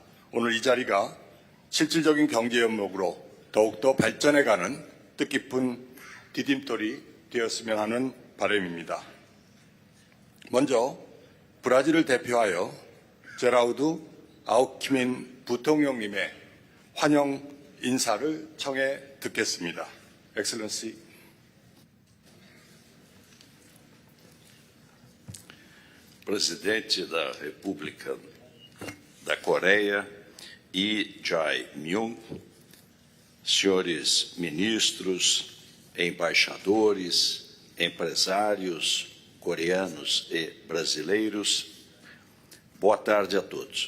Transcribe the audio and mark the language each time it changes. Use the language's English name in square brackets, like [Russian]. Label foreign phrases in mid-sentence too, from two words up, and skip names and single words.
[Korean] 오늘 이 자리가 실질적인 경제 협력으로 더욱더 발전해가는 뜻깊은 디딤돌이 되었으면 하는 바람입니다. 먼저 브라질을 대표하여 제라우드 아우키민 부통령님의 환영 인사를 청해 듣겠습니다. [Portuguese] 엑셀런시. Presidente da República da Coreia, Lee Jae-myung, senhores ministros, embaixadores, empresários coreanos e brasileiros, boa tarde a todos.